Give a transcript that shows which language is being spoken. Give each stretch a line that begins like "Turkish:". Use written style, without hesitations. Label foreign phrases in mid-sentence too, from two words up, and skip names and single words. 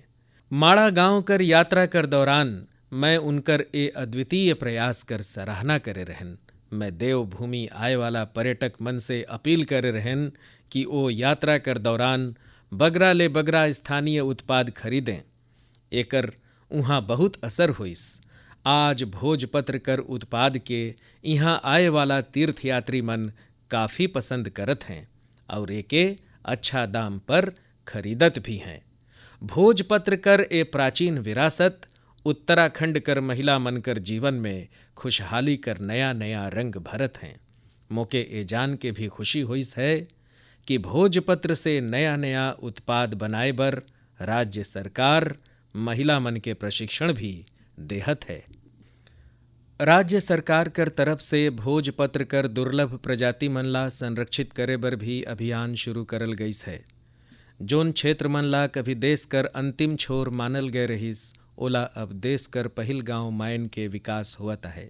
Sadri: माड़ा गांव कर यात्रा कर दौरान मैं उनकर ए अद्वितीय प्रयास कर सराहना करे रहन। मैं देवभूमि आए वाला पर्यटक मन से अपील करे रहन कि वो यात्रा कर दौरान बगरा ले बगरा स्थानीय उत्पाद खरीदें। एकर उहाँ बहुत असर होइस। आज भोजपत्र कर उत्पाद के यहाँ आए वाला तीर्थयात्री मन काफ़ी पसंद करत हैं और एके अच्छा दाम पर खरीदत भी हैं। भोजपत्र कर ए प्राचीन विरासत उत्तराखंड कर महिला मन कर जीवन में खुशहाली कर नया नया रंग भरत हैं। मोके ए जान के भी खुशी होइस है कि भोजपत्र से नया नया उत्पाद बनाए बर राज्य सरकार महिला मन के प्रशिक्षण भी देहत है। राज्य सरकार कर तरफ से भोजपत्र कर दुर्लभ प्रजाति मन ला संरक्षित करे बर भी अभियान शुरू करल गईस है। जोन क्षेत्र मन ला कभी देश कर अंतिम छोर मानल गए रहिस ओला अब देश कर पहिल गांव मायन के विकास हुआ है।